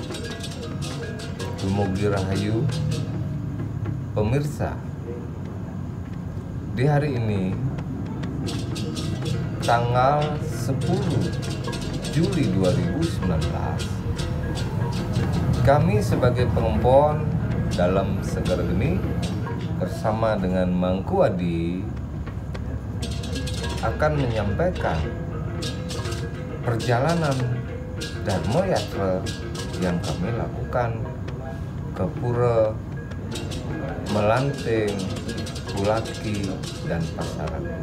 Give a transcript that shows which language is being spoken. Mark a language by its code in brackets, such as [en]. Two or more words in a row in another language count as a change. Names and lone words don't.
[ban] Dumugi Rahayu, [id] pemirsa. Di hari ini, tanggal 10 Juli 2019, kami sebagai pengempon dalam Segara Geni bersama dengan Mangku Adi akan menyampaikan perjalanan Dharma Yatra yang kami lakukan ke Pura Melanting, Pulaki, dan Pasaragung.